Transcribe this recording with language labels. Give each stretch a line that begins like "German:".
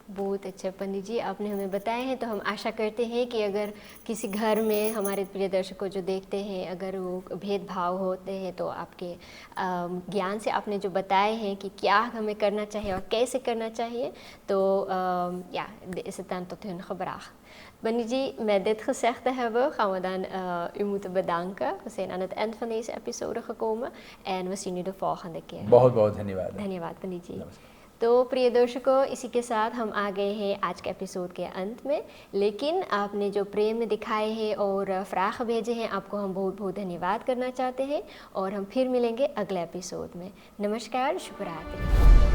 Hindi: बहुत अच्छा पंडित जी, आपने हमें बताए हैं। तो हम आशा करते हैं कि अगर किसी घर में हमारे प्रिय दर्शकों जो देखते हैं, अगर वो भेदभाव होते हैं, तो आपके ज्ञान से आपने जो बताए हैं कि क्या हमें करना चाहिए और कैसे करना चाहिए, तो
Dutch: ja, is het dan tot hun gebracht. पंडित जी, met dit gezegd te hebben, gaan we dan u moeten bedanken. We zijn aan het eind van deze episode gekomen en we zien u de volgende keer.
Hindi: बहुत बहुत धन्यवाद। धन्यवाद पंडित जी। तो प्रिय दर्शकों, इसी के साथ हम आ गए हैं आज के एपिसोड के अंत में। लेकिन आपने जो प्रेम दिखाए हैं और फ्राख भेजे हैं, आपको हम बहुत बहुत धन्यवाद करना चाहते हैं और हम फिर मिलेंगे अगले एपिसोड में। नमस्कार, शुभ रात्रि।